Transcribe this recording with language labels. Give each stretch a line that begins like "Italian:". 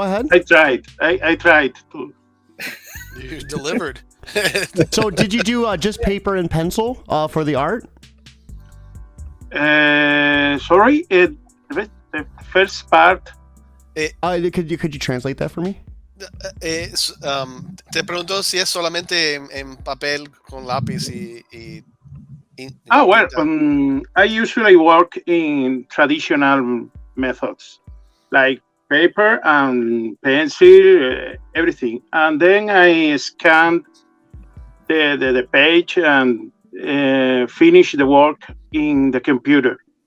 English: I tried to. You delivered. So did you do just paper and pencil for the art? Sorry, the first part. Could you translate that for me?
Spanish: Te pregunto si es solamente en papel con lápiz y
English: well, I usually work in traditional methods, like paper and pencil, everything, and then I scanned the page and finish the work in the computer.